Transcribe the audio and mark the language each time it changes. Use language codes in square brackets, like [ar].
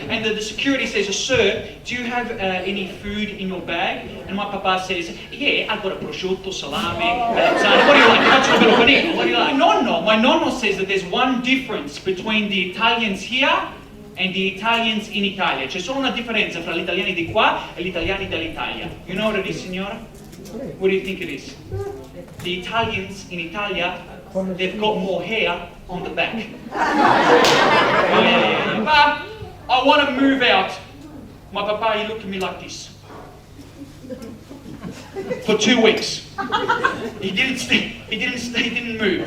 [en] And the security says, sir, do you have any food in your bag? And my papa says, yeah, I've got a prosciutto, salami, melanzane. What do you like? [it] Faccio quello panino. [en] What do you like? Nonno, my nonno says that there's one difference between the Italians here and the Italians in Italia. [it] C'è solo una differenza fra gli italiani di qua e gli italiani dell'Italia. [en] You know what it is, signora? What do you think it is? The Italians in Italia, they've got more hair on the back. Yeah. But I want to move out. My papa, he looked at me like this. For 2 weeks. He didn't move.